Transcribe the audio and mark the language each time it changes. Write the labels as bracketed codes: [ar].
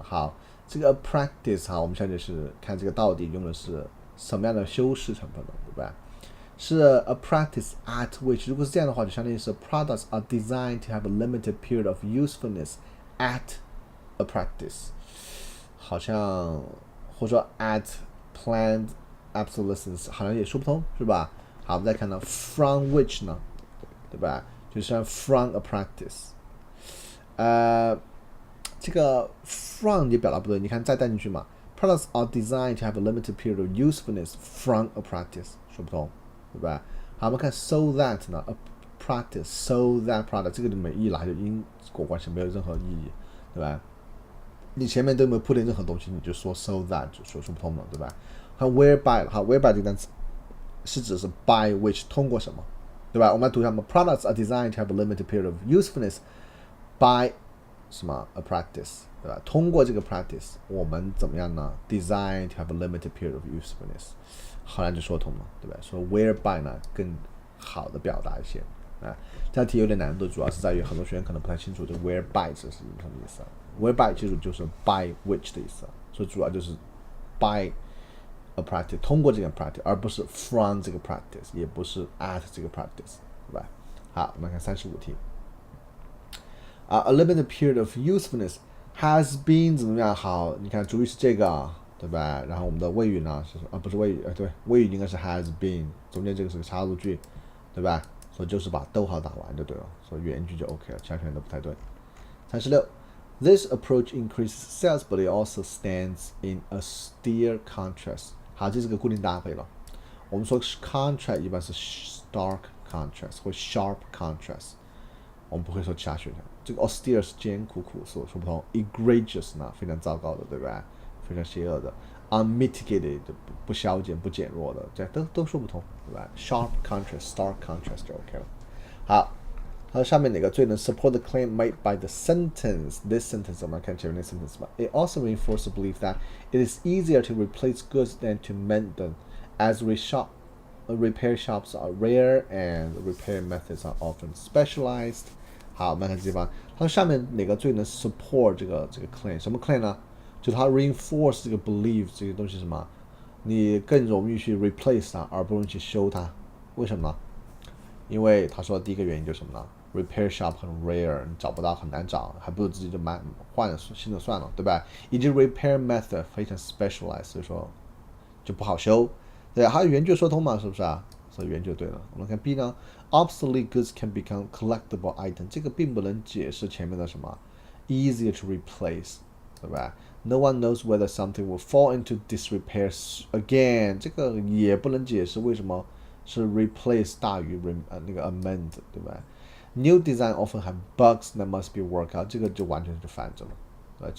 [zh] 好，这个 practice 好，我们现在是看这个到底用的是什么样的修饰成分呢，对吧？ [en] 是 a practice at which [zh] 如果是这样的话，就相当于是 [en] products are designed to have a limited period of usefulness at a practice， [zh] 好像或者说 [en] at planned obsolescence [zh] 好像也说不通，是吧？好，我们再看到 [en] from which [zh] 呢，对吧？就像 [en] from a practice， [zh] 这个 from 也表达不对，你看再带进去嘛 [en] ，products are designed to have a limited period of usefulness from a practice， [zh] 说不通，对吧？好，我们看 [en] so that [zh] 呢 ， [en] a practice so that product [zh] 这个就没意义了，还有因果关系没有任何意义，对吧？你前面都没有铺垫任何东西，你就说 [en] so that [zh] 就说不通了，对吧？ [en] 看 whereby 好 whereby [zh] 这个单词是指是 [en] by which [zh] 通过什么，对吧？我们来读一下嘛 [en] ，products are designed to have a limited period of usefulness by [zh] 什么 [en] a practice， [zh] 对吧？通过这个 practice， 我们怎么样呢 ？ [en] designed to have a limited period of usefulness， [zh] 好像就说通了，对吧？说 whereby 呢更好的表达一些啊。这道题有点难度，主要是在于很多学员可能不太清楚这 whereby 这是什么意思。 whereby 其实就是 [en] by which [zh] 的意思，所以主要就是 [en] by a practice [zh] 通过这个 practice， 而不是 from 这个 practice， 也不是 at 这个 practice， 对吧？好，我们看35题。 [en] a limited period of usefulness has been [zh] 怎么样？好，你看主语是这个，对吧？然后我们的谓语呢是不是谓语？对，谓语应该是 [en] has been， [zh] 中间这个是个插入句，对吧？所以就是把逗号打完就对了，所以原句就 OK 了，其他全都不太对。 [en] 36。This approach increases sales, but it also stands in a austere contrast. [zh] 好，这是个固定搭配了。我们说 contrast 一般是 [en] stark contrast [zh] 或 [en] sharp contrast， [zh] 我们不会说其他选项。这个 austere 是艰苦苦说不通 ，egregious 呢非常糟糕的，对吧？非常邪恶的 ，unmitigated 不消减不减弱的，这都说不通，对吧 ？ [en] sharp contrast, stark contrast [zh] 就 OK 了。好。它上面哪个最能 [en] support the claim made by the sentence? This sentence [zh] 我们看前面那 sentence 吧。 [en] It also reinforces the belief that it is easier to replace goods than to mend them, as repair shops are rare and repair methods are often specialized. [zh] 好，我们看这地方，它上面哪个最能 support 这个 claim？ 什么 claim 呢？就是它 reinforce 这个 belief 这个东西什么？你更容易去 replace 它，而不容易去修它。为什么呢？因为他说第一个原因就是什么呢 ？ [en] Repair shop [zh] 很 rare， 你找不到，很难找，还不如自己就换了新的算了，对吧？以及 [en] repair method [zh] 非常 specialized， 所以说就不好修。对，还有原句说通嘛，是不是啊？所以原句对了。我们看 B 呢 [en] ，obsolete goods can become collectible item， [zh] 这个并不能解释前面的什么 [en] easier to replace， 对吧 ？No one knows whether something will fall into disrepair again， [zh] 这个也不能解释为什么。 [en] 是 replace [zh] 大于那个 [en] amend， 对吧 ？New design often have bugs that must be worked out， [zh] 这个就完全是反着了。